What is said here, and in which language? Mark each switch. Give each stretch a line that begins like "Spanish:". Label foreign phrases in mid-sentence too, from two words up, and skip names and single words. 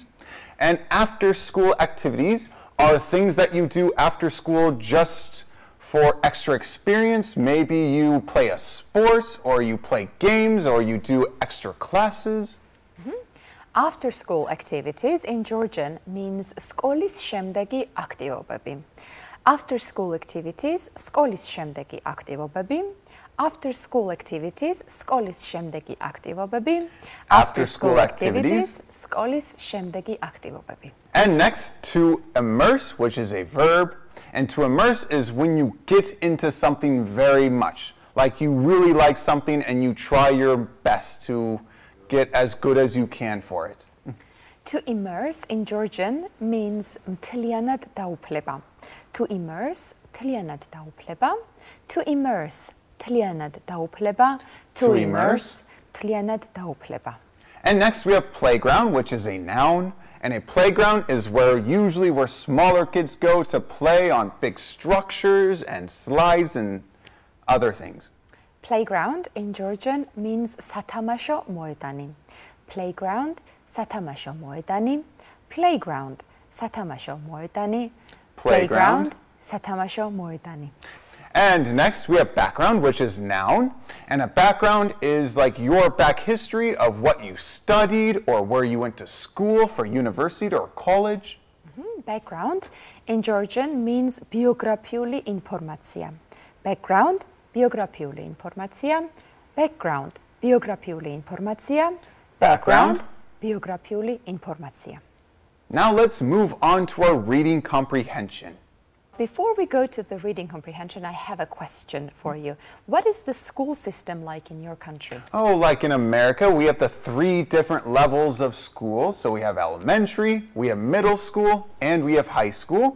English: And after school activities are things that you do after school just for extra experience. Maybe you play a sport, or you play games, or you do extra classes. After school activities in Georgian means
Georgian: სკოლის შემდეგი აქტივობები.
English: After school activities,
Georgian: სკოლის შემდეგი აქტივობები.
English: After school activities,
Georgian: სკოლის შემდეგი აქტივობები.
English: After school activities,
Georgian: სკოლის შემდეგი აქტივობები.
English: And next, to immerse, which is a verb. And to immerse is when you get into something very much. Like you really like something and you try your best to get as good as you can for it. To immerse in Georgian means
Georgian: მთლიანად დაუფლება.
English: To immerse,
Georgian: მთლიანად დაუფლება.
English: To immerse,
Georgian: მთლიანად დაუფლება.
English: To immerse,
Georgian: მთლიანად დაუფლება.
English: And next we have playground, which is a noun. And a playground is usually where smaller kids go to play on big structures and slides and other things. Playground in Georgian means
Georgian: სათამაშო მოედანი. Playground, სათამაშო მოედანი. Playground, სათამაშო მოედანი. Playground, სათამაშო მოედანი.
English: And next we have background, which is noun. And a background is like your back history of what you studied or where you went to school for university or college. Background in Georgian means
Georgian: ბიოგრაფიული ინფორმაცია. Background, ბიოგრაფიული ინფორმაცია. Background, ბიოგრაფიული ინფორმაცია. Background, ბიოგრაფიული ინფორმაცია.
English: Now let's move on to our reading comprehension. Before we go to the reading comprehension, I have a question for you. What is the school system like in your country? Oh, like in America, we have the 3 different levels of school. So we have elementary, we have middle school, and we have high school.